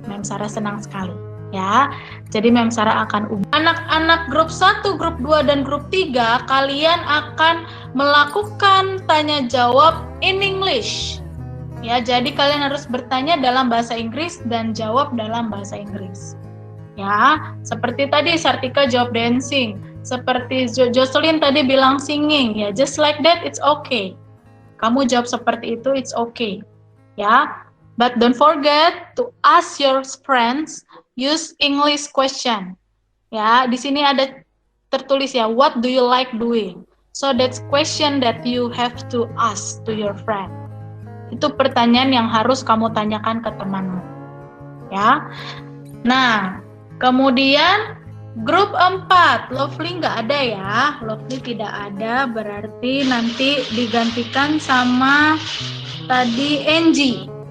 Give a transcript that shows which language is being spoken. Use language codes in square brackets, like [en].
[id] Mem Sarah senang sekali ya. Jadi Mem Sarah akan ubah. Anak-anak grup 1, grup 2 dan grup 3, kalian akan melakukan tanya jawab [en] in English. [id] Ya, jadi kalian harus bertanya dalam bahasa Inggris dan jawab dalam bahasa Inggris. Ya, seperti tadi Sartika jawab dancing. Seperti Jocelyn tadi bilang [en] singing, ya just like that it's okay. [id] Kamu jawab seperti itu, [en] it's okay. Ya, but don't forget to ask your friends use English question. [id] Ya, di sini ada tertulis ya, [en] what do you like doing? So that's question that you have to ask to your friend. [id] Itu pertanyaan yang harus kamu tanyakan ke temanmu. Ya. Nah, kemudian grup 4, Lovely nggak ada ya, Lovely tidak ada, berarti nanti digantikan sama tadi Angie.